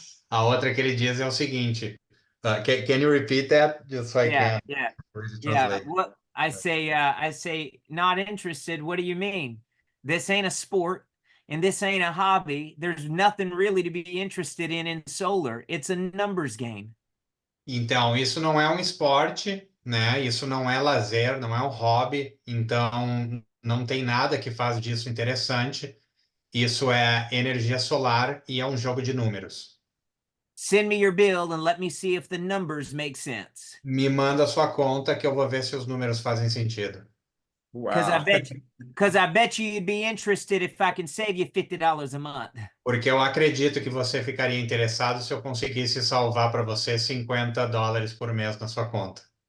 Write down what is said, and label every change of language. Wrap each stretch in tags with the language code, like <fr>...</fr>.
<pt>A outra que ele diz é o seguinte.</pt> <en>Can you repeat that? Just so I can. Yeah. What I say, not interested. What do you mean? This ain't a sport and this ain't a hobby. There's nothing really to be interested in solar. It's a numbers game.</en> <pt>Então, isso não é um esporte, né? Isso não é lazer, não é um hobby. Então, não tem nada que faz disso interessante. Isso é energia solar e é um jogo de números.</pt> <en>Send me your bill and let me see if the numbers make sense.</en> <pt>Me manda a sua conta que eu vou ver se os números fazem sentido.</pt> <en>Because</en> <pt>Uau!</pt> <en>I bet you you'd be interested if I can save you $50 a month.</en> <pt>Porque eu acredito que você ficaria interessado se eu conseguisse salvar para você $50 por mês na sua conta.</pt>